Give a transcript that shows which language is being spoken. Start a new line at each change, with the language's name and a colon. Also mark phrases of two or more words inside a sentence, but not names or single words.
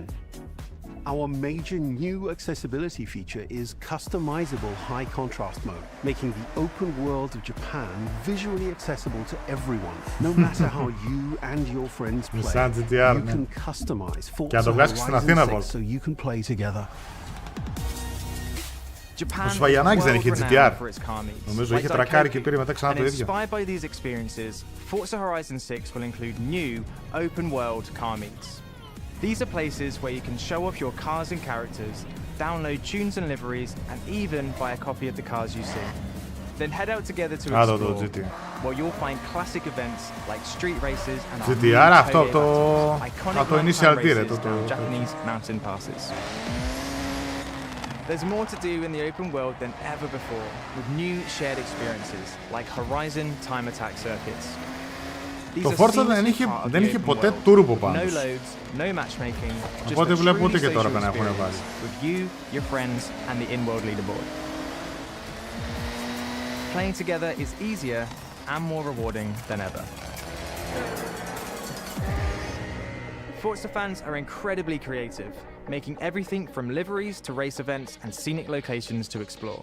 English: Our major new accessibility feature is customizable high contrast mode, making the open world of Japan visually accessible to everyone. No matter how you and your friends play, you can customize Forza Horizon 6 so you can play together. Japan is well renowned for its car meets.
Greek: Νομίζω είχε τρακάρει και πήρε μετά ξανά το ίδιο.
English: Inspired by these experiences, Forza Horizon 6 will include new open world car meets. These are places where you can show off your cars and characters, download tunes and liveries, and even buy a copy of the cars you see. Then head out together to explore, where you'll find classic events like street races and iconic initial races and Japanese mountain passes. There's more to do in the open world than ever before, with new shared experiences like Horizon time attack circuits.
Greek: Το Forza δεν είχε ποτέ turbo πάνω.
English: No loads, no matchmaking,
Greek: Οπότε βλέπω ούτε και τώρα να έχουν βάλει.
English: With you, your friends, and the in-world leaderboard. Playing together is easier and more rewarding than ever. Forza fans are incredibly creative, making everything from liveries to race events and scenic locations to explore.